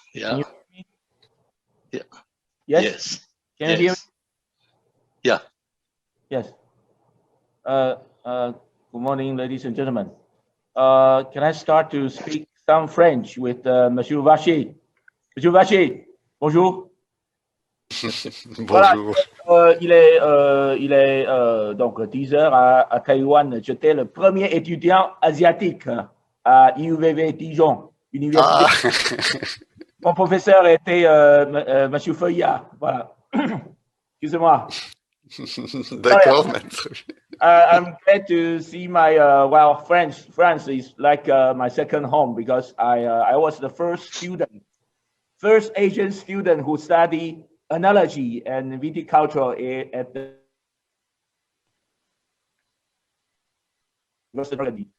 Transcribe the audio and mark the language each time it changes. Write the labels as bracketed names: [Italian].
[English] Can you hear me? Yeah. Yes. Can you hear me? Yeah. Yes. Good morning, ladies and gentlemen. Can I start to speak some French with Monsieur Vacher? [French] Monsieur Vacher, bonjour. Bonjour. Voilà, il est donc 10 heures à Taïwan. J'étais le premier étudiant asiatique à IUVV Dijon, université. Mon professeur était Monsieur Feuillard. Voilà. Excusez-moi. D'accord. [English] I'm glad to see my France is like my second home, because I was the first Asian student who studied analogy and viticulture at the university.